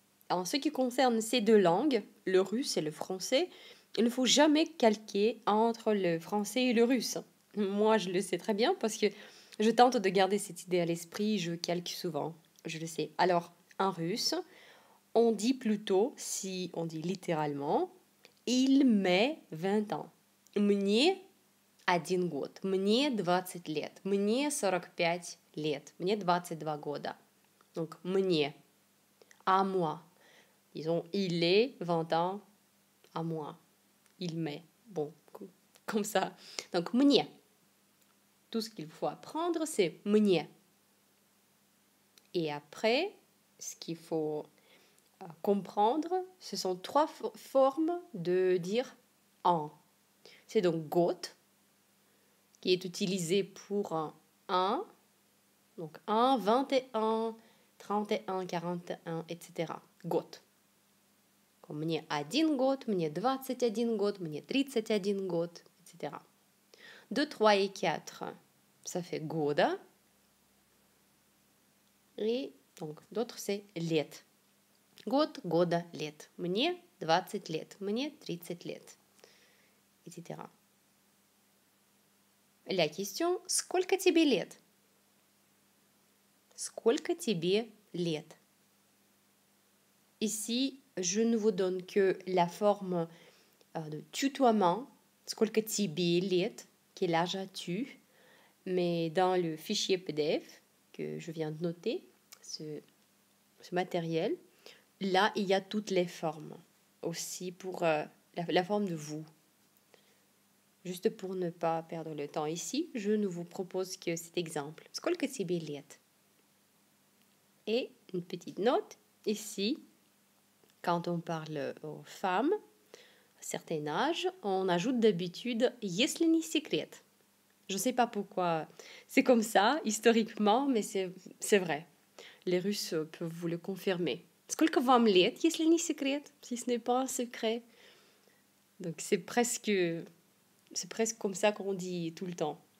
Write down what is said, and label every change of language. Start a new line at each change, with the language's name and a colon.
French: En ce qui concerne ces 2 langues, le russe et le français, il ne faut jamais calquer entre le français et le russe. Moi, je le sais très bien parce que je tente de garder cette idée à l'esprit, je calque souvent, je le sais. Alors, en russe, on dit plutôt, si on dit littéralement, il met 20 ans.
Russian: Мне 1 год, мне 20 лет, мне 45 лет, мне 22 года.
French: Donc, мне, à moi. Disons, il est 20 ans à moi. Il met. Bon, comme ça. Donc, мне. Tout ce qu'il faut apprendre, c'est мне. Et après, ce qu'il faut comprendre, ce sont 3 formes de dire en. C'est donc год, qui est utilisé pour un. Donc, 1, 21, 31, 41, etc. год.
Russian: Мне 1 год, мне 21 год, мне 31 год, etc.
French: 2, 3 et 4, ça fait года. Et donc, d'autres, c'est лет.
Russian: Год, года, лет. Мне 20 лет, мне 30 лет, etc.
French: La question,
Russian: сколько тебе лет? Сколько тебе лет?
French: Ici, je ne vous donne que la forme de tutoiement,
Russian: сколько тебе лет,
French: quel âge as-tu? Mais dans le fichier PDF que je viens de noter, ce matériel, là, il y a toutes les formes. Aussi pour la forme de vous. Juste pour ne pas perdre le temps ici, je ne vous propose que cet exemple.
Russian: Сколько тебе лет?
French: Et une petite note ici, quand on parle aux femmes, à un certain âge, on ajoute d'habitude
Russian: если не секрет.
French: Je ne sais pas pourquoi c'est comme ça, historiquement, mais c'est vrai. Les Russes peuvent vous le confirmer.
Russian: Сколько вам лет, если не секрет?
French: Si ce n'est pas un secret. Donc c'est presque comme ça qu'on dit tout le temps.